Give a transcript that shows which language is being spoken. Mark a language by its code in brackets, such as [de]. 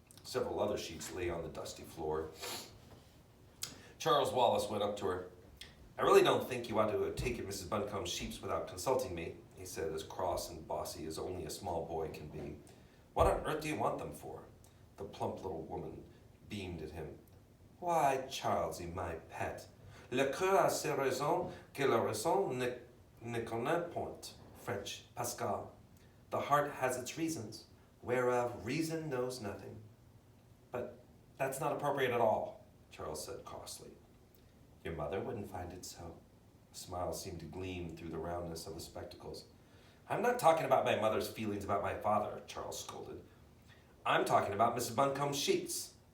[en] Several other sheets lay on the dusty floor. Charles Wallace went up to her. I really don't think you ought to have taken Mrs. Buncombe's sheeps without consulting me, he said, as cross and bossy as only a small boy can be. What on earth do you want them for? The plump little woman beamed at him. Why, Charlesy, my pet, [fr] le cœur a ses raisons que la raison ne connaît point. [en] French, Pascal. The heart has its reasons, whereof reason knows nothing. But that's not appropriate at all, Charles said crossly. Your mother wouldn't find it so. A smile seemed to gleam through the roundness of the spectacles. I'm not talking about my mother's feelings about my father, Charles scolded. I'm talking about Mrs. Buncombe's sheets.